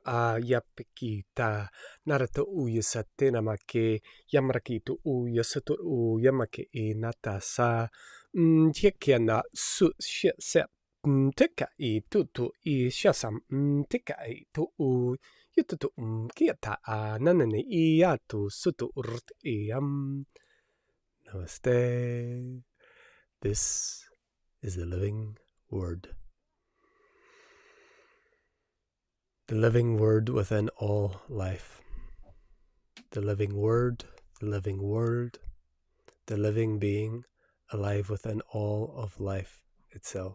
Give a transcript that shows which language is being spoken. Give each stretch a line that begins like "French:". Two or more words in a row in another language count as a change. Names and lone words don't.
English: a yapikita narata uya satena make yamrakito uya sato uya make e natasa tiekiana su sep tika e tutu e shasam tika e tu u yututu kiata a nanane e atu sutu urt e namaste. This is the living word. The living word within all life. The living word, the living world, the living being alive within all of life itself.